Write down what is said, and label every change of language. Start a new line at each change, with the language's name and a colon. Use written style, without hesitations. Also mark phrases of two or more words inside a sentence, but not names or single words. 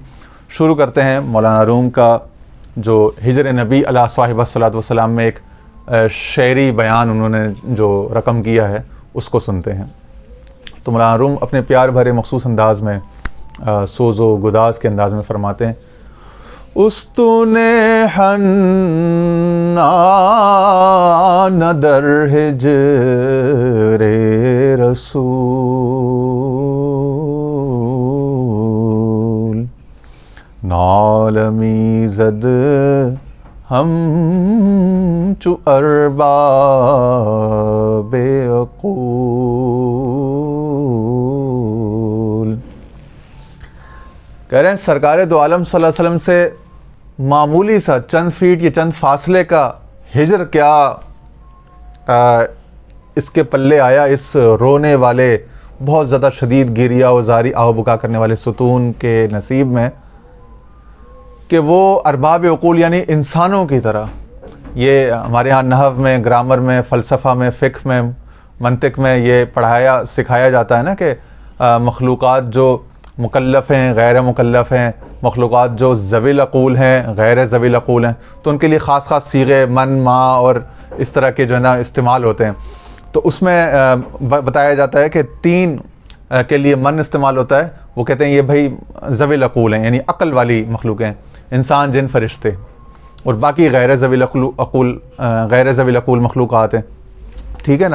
Urdu: شروع کرتے ہیں مولانا روم کا جو ہجر نبی
Arabic: علیہ صاحب الصلاۃ والسلام
Urdu: میں ایک شعری بیان انہوں نے جو رقم کیا ہے اس کو سنتے ہیں۔ تو مولانا روم اپنے پیار بھرے مخصوص انداز میں، سوز و گداز کے انداز میں فرماتے ہیں:
Persian: استن حنان در ہجر رسول، نالمی زد ہم چو ارباب عقول۔
Urdu: کہہ رہے ہیں سرکار دو عالم
Arabic: صلی اللہ علیہ وسلم
Urdu: سے معمولی سا چند فیٹ یا چند فاصلے کا ہجر کیا اس کے پلے آیا، اس رونے والے، بہت زیادہ شدید گریہ و زاری آہ و بکا کرنے والے ستون کے نصیب میں، کہ وہ ارباب عقول یعنی انسانوں کی طرح۔ یہ ہمارے ہاں نحو میں، گرامر میں، فلسفہ میں، فقہ میں، منطق میں یہ پڑھایا سکھایا جاتا ہے نا کہ مخلوقات جو مکلف ہیں، غیر مکلف ہیں، مخلوقات جو
Arabic: ذوی العقول
Urdu: ہیں، غیر
Arabic: ذوی العقول
Urdu: ہیں، تو ان کے لیے خاص خاص صیغے من، ما اور اس طرح کے جو ہے نا استعمال ہوتے ہیں۔ تو اس میں بتایا جاتا ہے کہ 3 کے لیے من استعمال ہوتا ہے، وہ کہتے ہیں یہ بھائی
Arabic: ذوی العقول
Urdu: ہیں، یعنی عقل والی مخلوقیں، انسان، جن، فرشتے، اور باقی غیر
Arabic: ذوی العقول
Urdu: مخلوقات ہیں، ٹھیک ہے نا۔